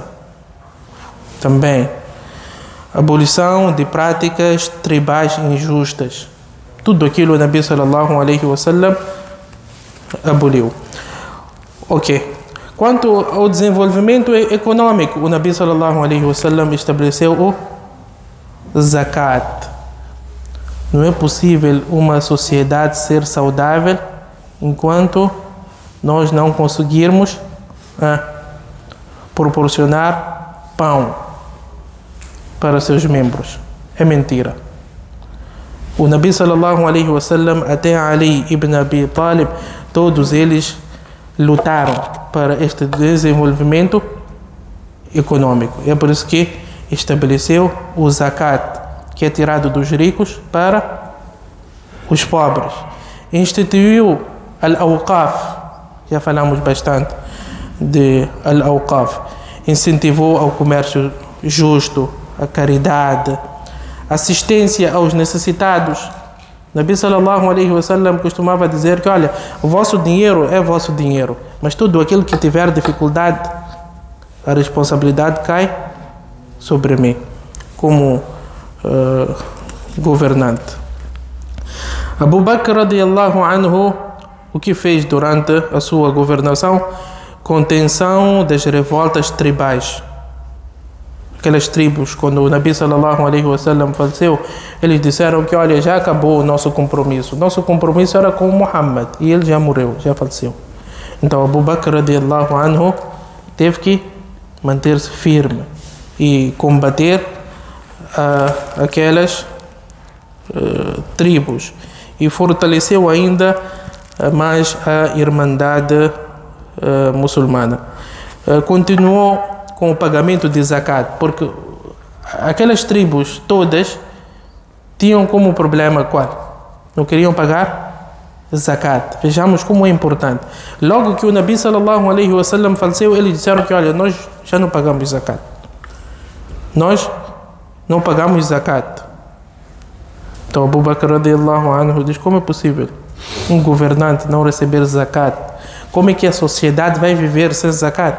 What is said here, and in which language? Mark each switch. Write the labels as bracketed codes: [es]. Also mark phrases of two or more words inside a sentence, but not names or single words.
[pt] Também. Abolição de práticas tribais injustas. Tudo aquilo o Nabi [ar] صلى الله عليه وسلم [pt] aboliu. Ok. Quanto ao desenvolvimento econômico, o Nabi [ar] صلى الله عليه وسلم [pt] estabeleceu o zakat. Não é possível uma sociedade ser saudável enquanto nós não conseguirmos proporcionar pão para seus membros. É mentira. O Nabi [ar] صلى الله عليه وسلم, [pt] até Ali ibn Abi Talib, todos eles lutaram para este desenvolvimento econômico. É por isso que estabeleceu o zakat, que é tirado dos ricos para os pobres. Instituiu al-awqaf, já falamos bastante de al-awqaf. Incentivou ao comércio justo, a caridade, assistência aos necessitados. Nabi [ar] صلى الله عليه وسلم [pt] costumava dizer que, olha, o vosso dinheiro é vosso dinheiro, mas tudo aquilo que tiver dificuldade, a responsabilidade cai sobre mim, como governante. Abu Bakr [ar] رضي الله عنه, [pt] o que fez durante a sua governação? Contenção das revoltas tribais. Aquelas tribos, quando o Nabi [ar] صلى الله عليه وسلم [pt] faleceu, eles disseram que, olha, já acabou o nosso compromisso. Nosso compromisso era com Muhammad e ele já morreu, já faleceu. Então Abu Bakr [ar] رضي الله عنه [pt] teve que manter-se firme e combater aquelas tribos, e fortaleceu ainda mais a irmandade muçulmana. Continuou com o pagamento de zakat, porque aquelas tribos todas tinham como problema qual? Não queriam pagar zakat. Vejamos como é importante. Logo que o Nabi [ar] صلى الله عليه وسلم [pt] faleceu, eles disseram que, olha, nós já não pagamos zakat. Nós não pagamos zakat. Então Abu Bakr [ar] رضي الله عنه [pt] diz: como é possível um governante não receber zakat? Como é que a sociedade vai viver sem zakat?